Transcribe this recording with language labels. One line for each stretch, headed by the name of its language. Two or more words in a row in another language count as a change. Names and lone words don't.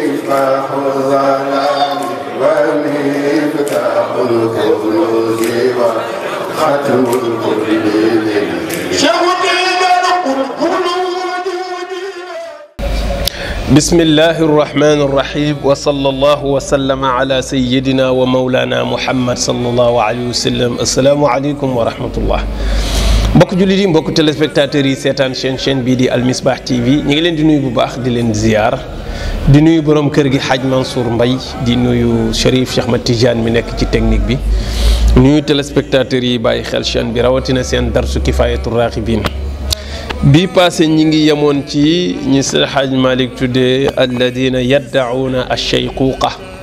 Arabic: مصباح الظلام ومفتاح الكنوز وختم الكل بسم الله الرحمن الرحيم وصلى الله وسلم على سيدنا ومولانا محمد صلى الله عليه وسلم. السلام عليكم ورحمة الله.
Wolof: mbokk jullit yi mbokk téléspectateurs yi seetaan chaîne bii di Al Misbah TV ñu ngi leen di nuyu bu baax di leen ziar di nuyu borom kër gi Hadj Mansour Mbaye di nuyu Cherif Cheikh Ahmed Tidiane mi nekk ci technique bi nuyu téléspectateurs yi bàyyi xel chaîne bi rawatina seen darsu Kifayatur Raghibin bi passé ñi ngi yemoon ci ñi Seydi Hadj Malick tuddee alladina yaddauna ash-shayquqa